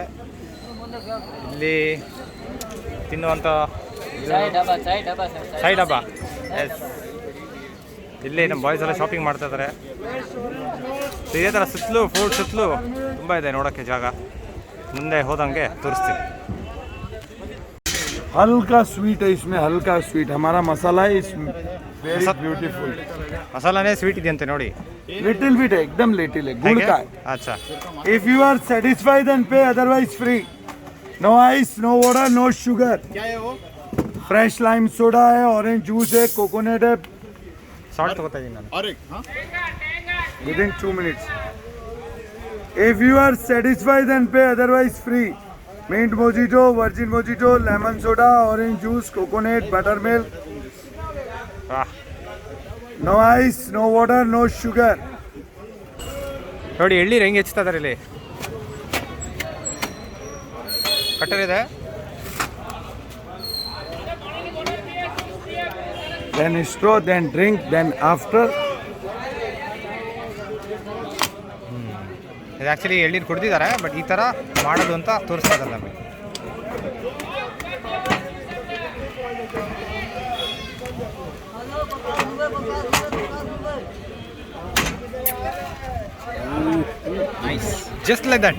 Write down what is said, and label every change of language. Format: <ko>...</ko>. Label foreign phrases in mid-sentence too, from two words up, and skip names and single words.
<kn>ಇಲ್ಲಿ ತಿನ್ನುವಂಥ ಚಾಯ್ ಡಬ್ಬ. ಎಸ್, ಇಲ್ಲಿ ನಮ್ಮ ಬಾಯ್ಸ್ ಎಲ್ಲ ಶಾಪಿಂಗ್ ಮಾಡ್ತಾ ಇದ್ದಾರೆ. ಇದೇ ಥರ ಸುತ್ತಲೂ ಫೋರ್ಟ್ ಸುತ್ತಲೂ ತುಂಬ ಇದೆ ನೋಡೋಕ್ಕೆ ಜಾಗ. ಮುಂದೆ ಹೋದಂಗೆ ತೋರಿಸ್ತೀವಿ.</kn> <hi>हल्का स्वीट है इसमें, हल्का स्वीट. हमारा मसाला है इसमें</hi> <en>very beautiful.</en> <kn>ಮಸಾಲಾನೇ ಸ್ವೀಟ್ ಇದೆಯಂತೆ ನೋಡಿ.</kn> <en>little bit</en> <hi>है, एकदम लिटिल है, गुड़ का है. अच्छा,</hi> <en>if you are satisfied then pay, otherwise free. no ice, no water, no sugar.</en> <hi>क्या है वो?</hi> <en>fresh lime soda है, orange juice है, coconut है.</en> <kn>ಸಾಲ್ಟ್ ತಗೋತಾ ಇದ್ದೀನಿ ನಾನು.</kn> <hi>और एक</hi> <en>within 2 minutes. if you are satisfied then pay, otherwise free. mint mojito, virgin mojito, lemon soda, orange juice, coconut, buttermilk. no ice, no water, no sugar.</en> <kn>ನೋಡಿ ಎಳ್ಳೀರು ಹೆಂಗೆ ಹೆಚ್ಚುತ್ತಾ ಇದ್ದಾರೆ ಇಲ್ಲಿ. ಕಟ್ಟರಿದೆ.</kn> <en>then straw, then drink, then after.</en> <kn>ಇದು ಆ್ಯಕ್ಚುಲಿ ಎಳ್ಳೀರು ಕುಡ್ದಿದ್ದಾರೆ, ಬಟ್ ಈ ಥರ ಮಾಡೋದು ಅಂತ ತೋರಿಸ್ತಾ ಇದ್ದಾರೆ ನಮಗೆ.</kn> <en>Nice, just like that.</en>